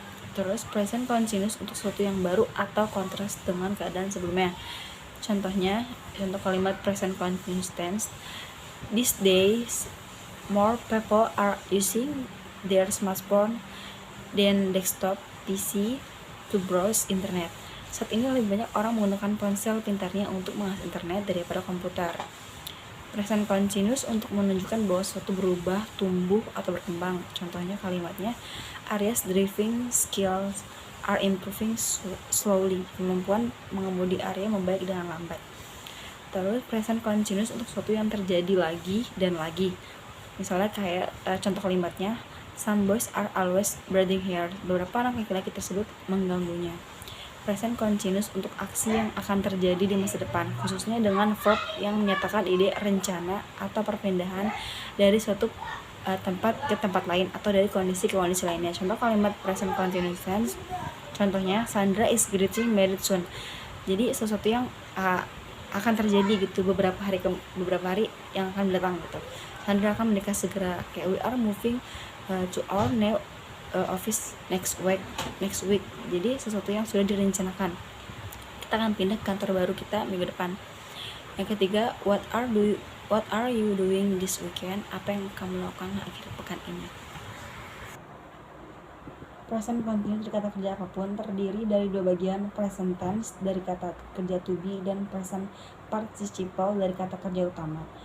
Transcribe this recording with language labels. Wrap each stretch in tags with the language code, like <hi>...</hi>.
<id>Terus present continuous untuk sesuatu yang baru atau kontras dengan keadaan sebelumnya. Contoh kalimat</id> <en>present continuous tense. These days more people are using their smartphone dan desktop PC to browse internet.</en> <id>Saat ini lebih banyak orang menggunakan ponsel pintarnya untuk mengakses internet daripada komputer. Present continuous untuk menunjukkan bahwa sesuatu berubah, tumbuh, atau berkembang. Contohnya kalimatnya,</id> <en>Arya's driving skills are improving slowly.</en> <id>Kemampuan mengemudi Arya membaik dengan lambat. Terus present continuous untuk sesuatu yang terjadi lagi dan lagi. Misalnya kayak contoh kalimatnya,</id> <en>some boys are always braiding hair.</en> <id>Beberapa anak laki-laki tersebut mengganggunya. Present continuous untuk aksi yang akan terjadi di masa depan, khususnya dengan verb yang menyatakan ide, rencana, atau perpindahan dari suatu tempat ke tempat lain atau dari kondisi ke kondisi lainnya. Contoh kalimat</id> <en>present continuous tense,</en> <id>contohnya</id> <en>Sandra is getting married soon.</en> <id>Jadi sesuatu yang akan terjadi gitu beberapa hari yang akan datang gitu. Sandra akan menikah segera.</id> <en>Kayak we are moving to our new office next week.</en> <id>Jadi sesuatu yang sudah direncanakan. Kita akan pindah ke kantor baru kita minggu depan. Yang ketiga,</id> <en>what are you doing this weekend?</en> <id>Apa yang kamu lakukan akhir pekan ini? Present continuous dari kata kerja apapun terdiri dari dua bagian, present tense dari kata kerja to be dan present participle dari kata kerja utama.</id>